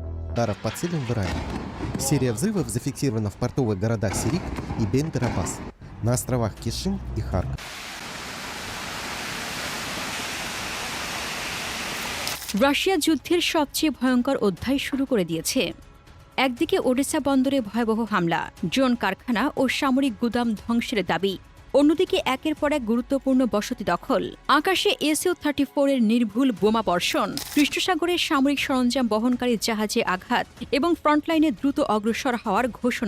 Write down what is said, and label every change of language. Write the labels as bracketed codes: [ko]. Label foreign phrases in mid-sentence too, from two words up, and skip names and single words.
[ru] ударов по целям в Иране. Серия взрывов зафиксирована в портовых городах Сирик и Бендер-Аббас, на островах Кишим и Харк. [bn] রাশিয়া যুদ্ধের সবচেয়ে ভয়ঙ্কর অধ্যায় শুরু করে দিয়েছে। একদিকে ওডেসা বন্দরে ভয়াবহ হামলা, ড্রোন কারখানা ও সামরিক গুদাম ধ্বংসের দাবি, অন্যদিকে একের পর এক গুরুত্বপূর্ণ বসতি দখল, আকাশে SU-34 এর নির্ভুল বোমা বর্ষণ, কৃষ্ণসাগরের সামরিক সরঞ্জাম বহনকারী জাহাজে আঘাত এবং ফ্রন্টলাইনে দ্রুত অগ্রসর হওয়ার ঘোষণা।